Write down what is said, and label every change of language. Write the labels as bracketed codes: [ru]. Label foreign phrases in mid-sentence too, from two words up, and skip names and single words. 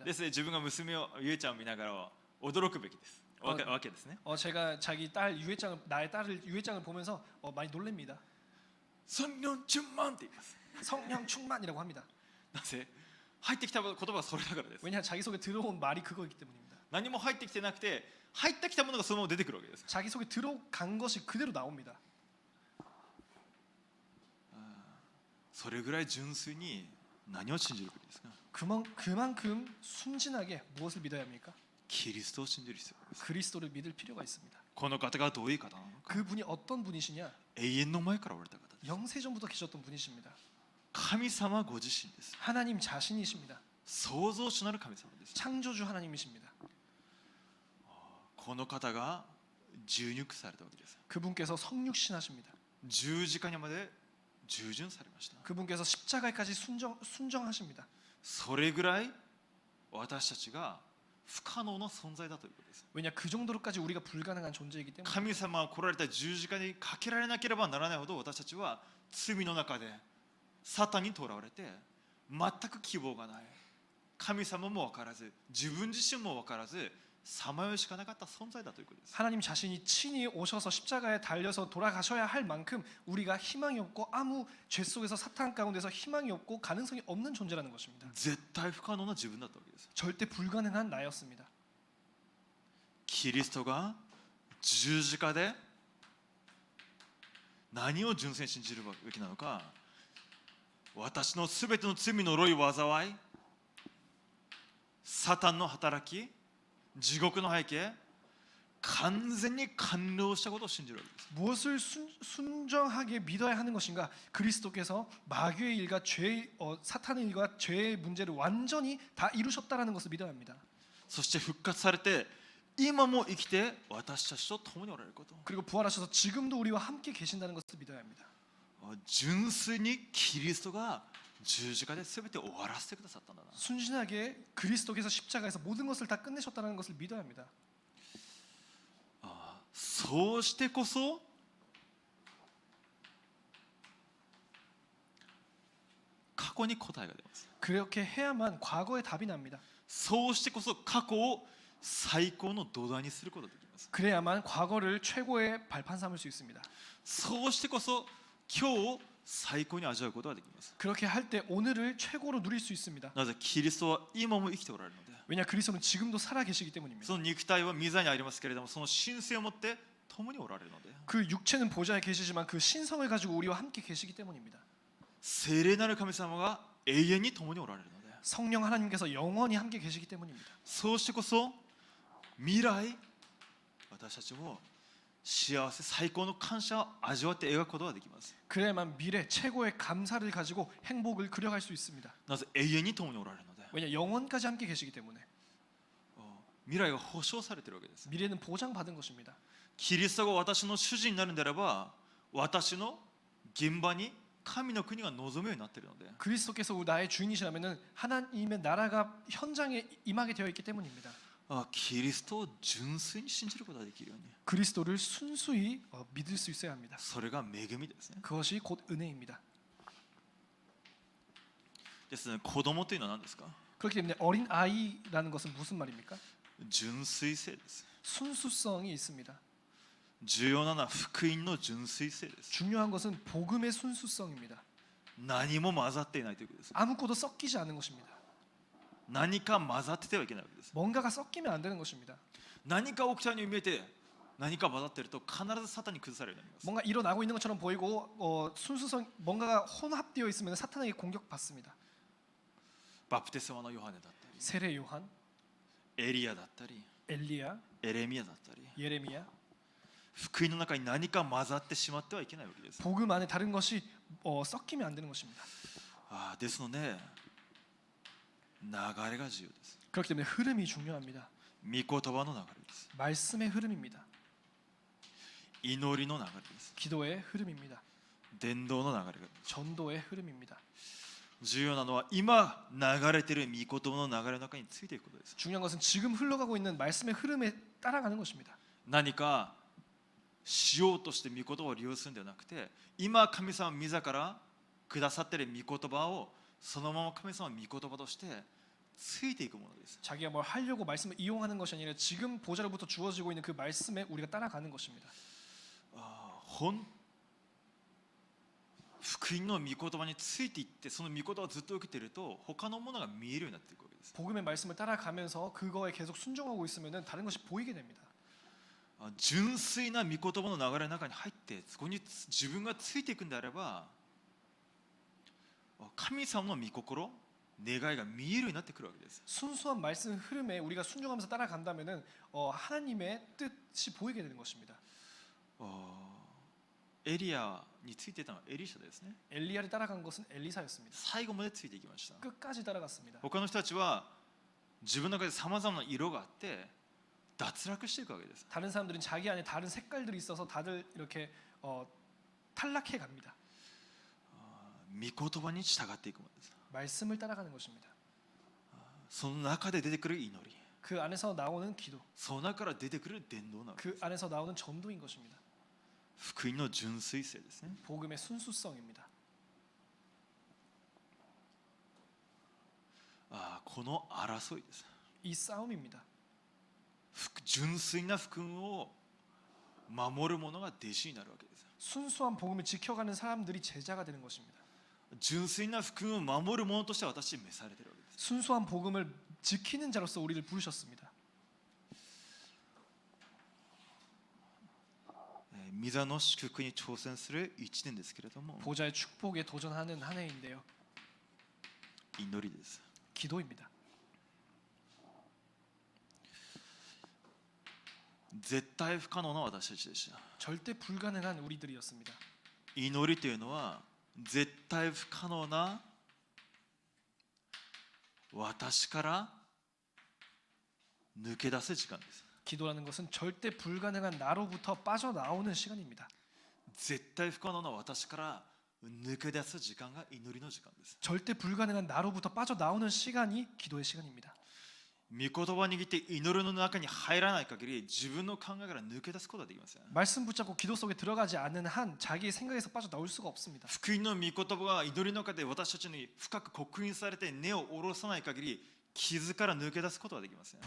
[ja] ですので自分が娘をゆえちゃんを見ながら驚くべきですわけですね。 [ko] 제가 자기 딸 유해장을 나의 딸을 유해장을 보면서 많이 놀랍니다. 성령 충만 [ja] って言います。 [ko] 성령 충만이라고 합니다. [ja] なぜ入ってきた言葉はそれだからです。 [ko] 왜냐 자기 속에 들어온 말이 그거이기 때문입니다. [ja] 何も入ってきてなくて入ってきたものがそのまま出てくるわけです。 [ko] 자기 속에 들어간 것이 그대로 나옵니다. [ja] それぐらい純粋に何を信じるべきですか。 [ko] 그만큼 순진하게 무엇을 믿어야 합니까? [ja] キリストを信じる必要があります。 [ko] 그리스도를 믿을 필요가 있습니다. [ja] この方がどういう方なのか。 [ko] 그분이 어떤 분이시냐? [ja] 永遠の前からおられた方です。 [ko] 영세전부터 계셨던 분이십니다. [ja] 神様ご自身です。 [ko] 하나님 자신이십니다. [ja] 創造主なる神様です。 [ko] 창조주 하나님이십니다. [ja] この方が受肉されたわけです。 [ko] 그분께서 성육신하십니다. [ja] 十字架にまで従順されました。 [ko] 그분께서 십자가까지 순정하십니다. [ja] それぐらい私たちが不可能な存在だということです。 [ko] 왜냐 그 정도로까지 우리가 불가능한 존재이기 때문에 [ja] 神様が来られた十字架にかけられなければならないほど私たちは罪の中でサタンにとらわれて全く希望がない、神様も分からず自分自身も分からずさまよいしかなかった存在だということです。 [ko] 하나님 자신이 친히 오셔서 십자가에 달려서 돌아가셔야 할 만큼 우리가 희망이 없고 아무 죄 속에서 사탄 가운데서 희망이 없고 가능성이 없는 존재라는 것입니다. [ja] 絶対不可能な自分だったわけです。 [ko] 절대 불가능한 나였습니다. [ja] キリストが十字架で何を純粋に信じるべきなのか、私のすべての罪の呪い災い、サタンの働き、地獄の背景、完全に完了したことを信じるわけです。 [ko] 무엇을 순정하게 믿어야 하는 것인가? 그리스도께서 마귀의 일과 사탄의 일과 죄의 문제를 완전히 다 이루셨다라는 것을 믿어야 합니다. [ja] そして復活されて今も生きて私たちと共におられること、 [ko] 그리고 부활하셔서 지금도 우리와 함께 계신다는 것을 믿어야 합니다. [ja] 純粋にキリストが十字架で全て終わらせてくださったんだな。 [ko] 순진하게 그리스도께서 십자가에서 모든 것을 다 끝내셨다는 것을 믿어야 합니다. [ja] そうしてこそ過去に答えが出ます。 [ko] 그렇게 해야만 과거의 답이 납니다. [ja] そうしてこそ過去を最高の土台にすることができます。 [ko] 그래야만 과거를 최고의 발판 삼을 수 있습니다. [ja] そうしてこそ今日を最高に味わうことができます。 [ko] 그렇게 할 때 오늘을 최고로 누릴 수 있습니다. [ja] なぜキリストは今も生きておられるので、 [ko] 왜냐 그리스도는 지금도 살아 계시기 때문입니다. [ja] その肉体は御座にありますけれども、その神性を持って共におられるので、 [ko] 그 육체는 보좌에 계시지만 그 신성을 가지고 우리와 함께 계시기 때문입니다. [ja] 聖霊なる神様が永遠に共におられるので、 [ko] 성령 하나님께서 영원히 함께 계시기 때문입니다. [ja] そうしてこそ未来私たちも幸せ、最高の感謝を味わって描くことができます。 [ko] 그래야만 미래 최고의 감사를 가지고 행복을 그려갈 수 있습니다. [ja] なぜ永遠に共におられるので、 [ko] 왜냐 영원까지 함께 계시기 때문에 [ja] 未来が保証されているわけです。 [ko] 미래는 보장받은 것입니다. [ja] キリストが私の主人になるんであれば、私の現場に神の国が望むようになっているので、 [ko] 그리스도께서 나의 주인이시라면은 하나님의 나라가 현장에 임하게 되어 있기 때문입니다. [ja] キリストを純粋に信じることができるように、 [ko] 그리스도를 순수히 믿을 수 있어야 합니다. [ja] それが恵みですね。 [ko] 그것이 곧 은혜입니다. [ja] ですね、子供というのは何ですか？ [ko] 그렇기 때문에 어린 아이라는 것은 무슨 말입니까? [ja] 純粋性です。 [ko] 순수성이 있습니다. [ja] 重要なのは福音の純粋性です。 [ko] 중요한 것은 복음의 순수성입니다. [ja] 何も混ざっていないということです。 [ko] 아무것도 섞이지 않는 것입니다. [ja] 何か混ざっててはいけないわけです。 [ko] 뭔가가 섞이면 안 되는 것입니다. [ja] 何か起きたように見えて何か混ざっていると必ずサタンに崩されるようになります。 [ko] 뭔가 일어나고 있는 것처럼 보이고 순수성 뭔가가 혼합되어 있으면 사탄에게 공격받습니다. [ja] バプテスマのヨハネだったり、 [ko] 세례 요한, [ja] エリアだったり、 [ko] 엘리야, [ja] エレミヤだったり、 [ko] 예레미야 [ja] 福音の中に何か混ざってしまってはいけないわけです。 [ko] 복음 안에 다른 것이 섞이면 안 되는 것입니다. [ja] ですので流れが重要です。 [ko] 그렇기 때문에 흐름이 중요합니다. [ja] 御言葉の流れです。 [ko] 말씀의 흐름입니다. [ja] 祈りの流れです。 [ko] 기도의 흐름입니다. [ja] 伝道の流れが [ko] 전도의 흐름입니다. [ja] 重要なのは今流れている御言葉の流れの中についていくことです。 [ko] 중요한 것은 지금 흘러가고 있는 말씀의 흐름에 따라가는 것입니다. [ja] 何かしようとして御言葉を利用するんではなくて、今神様自らくださっている御言葉をそのまま神様の御言葉としてついていくものです。 [ko] 자기가 뭘 하려고 말씀을 이용하는 것이 아니라 지금 보좌로부터 주어지고 있는 그 말씀에 우리가 따라가는 것입니다. [ja] 福音の御言葉についていってその御言葉をずっと受けていると他のものが見えるようになっていくわけです。 [ko] 복음의 말씀을 따라가면서 그거에 계속 순종하고 있으면은 다른 것이 보이게 됩니다. [ja] 純粋な御言葉の流れの中に入ってそこに自分がついていくんであれば、神様の御心、願いが見えるようになってくるわけです。 [ko] 순수한 말씀 흐름에 우리가 순종하면서 따라간다면은 하나님의 뜻이 보이게 되는 것입니다. [ja] エリアについていたのはエリシャですね。 [ko] 엘리야를 따라간 것은 엘리사였습니다. [ja] 最後までついていきました。 [ko] 끝까지 따라갔습니다. [ja] 他の人たちは自分の中でさまざまな色があって脱落していくわけです。 [ko] 다른 사람들은 자기 안에 다른 색깔들이 있어서 다들 이렇게 탈락해 갑니다. [ja] 御言葉に従っていくものです。 [ko] 말씀을 따라가는 것입니다. [ja] その中で出てくる祈り、 [ko] 그 안에서 나오는 기도, [ja] その中から出てくる伝道なわけで [ko] 그 [ja] す。 [ko] 안에서 나오는 전도인 것입니다. [ja] 福音の純粋性ですね。 [ko] 복음의 순수성입니다. [ja] この争いです。 [ko] 이 싸움입니다. [ja] 純粋な福音を守る者が弟子になるわけです。 [ko] 순수한 복음을 지켜가는 사람들이 제자가 되는 것입니다. [ja] 純粋な福音を守る者として私召されているわけです。 [ko] 순수한 복음을 지키는 자로서 우리를 부르셨습니다. [ja] 御座の祝福に挑戦する一年ですけれども、 [ko] 보좌의 축복에 도전하는 한 해인데요. [ja] 祈りです。 [ko] 기도입니다. [ja] 絶対不可能な私たちでした。 [ko] 절대 불가능한 우리들이었습니다. [ja] 祈りというのは絶対不可能な私から抜け出す時間です。 [ko] 기도라는 것은 절대 불가능한 나로부터 빠져나오는 시간입니다. [ja] 絶対不可能な私から抜け出す時間が祈りの時間です。 [ko] 절대 불가능한 나로부터 빠져나오는 시간이 기도의 시간입니다. [ja] 御言葉を握って祈りの中に入らない限り自分の考えから抜け出すことはできません。 [ko] 말씀 붙잡고 기도 속에 들어가지 않는 한 자기의 생각에서 빠져나올 수가 없습니다. [ja] 福音の御言葉が祈りの中で私たちに深く刻印されて根を下ろさない限り傷から抜け出すことはできません。